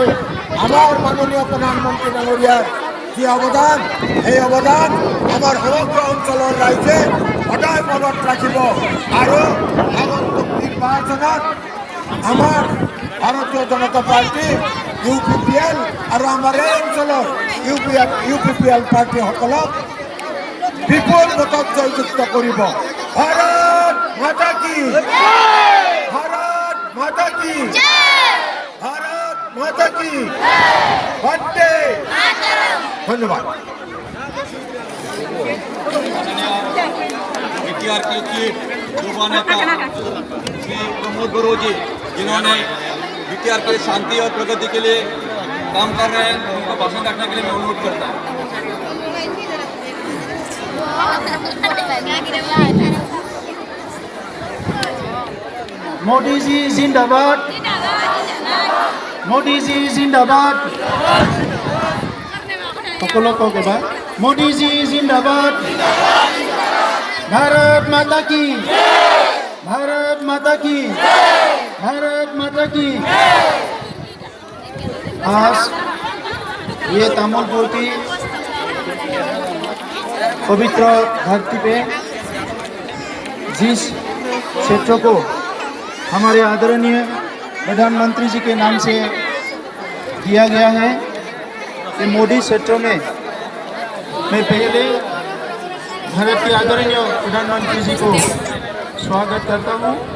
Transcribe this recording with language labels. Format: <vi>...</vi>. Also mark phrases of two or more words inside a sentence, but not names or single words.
<as>আমাৰ মাননীয় প্ৰধানমন্ত্ৰী ডাঙৰীয়াৰ যি অৱদান, সেই অৱদান আমাৰ সমগ্ৰ অঞ্চলৰ ৰাইজে সদায় মনত ৰাখিব আৰু আগন্তুক নিৰ্বাচনত আমাৰ ভাৰতীয় জনতা পাৰ্টি, UPPL আৰু আমাৰ এই অঞ্চলৰ UPPL পাৰ্টিসকলক বিপুল ভোটত জয়যুক্ত কৰিব।</as> <hi>भारत माता की, भारत माता की, भारत माता की, वंदे।</hi> <as>ধন্যবাদ।</as> <hi>बीटीआर के चीफ युवा नेता श्री प्रमोद बड़ो जी, जिन्होंने बीटीआर के शांति और प्रगति के लिए काम कर रहे हैं, उनका भाषण रखने के लिए मैं अनुरोध करता हूँ। मोदी जी जिंदाबाद, मोदी जी जिंदाबाद।</hi> <as>সকলো কওক এবাৰ,</as> <hi>मोदी जी ज़िंदाबाद, भारत माता की, भारत माता की, भारत माता की। आज ये तामुलपुर की पवित्र धरती पे जिस क्षेत्र को हमारे आदरणीय प्रधानमंत्री जी के नाम से दिया गया है, ये मोदी क्षेत्र में मैं पहले भारत के आदरणीय प्रधानमंत्री जी को स्वागत करता हूँ।</hi>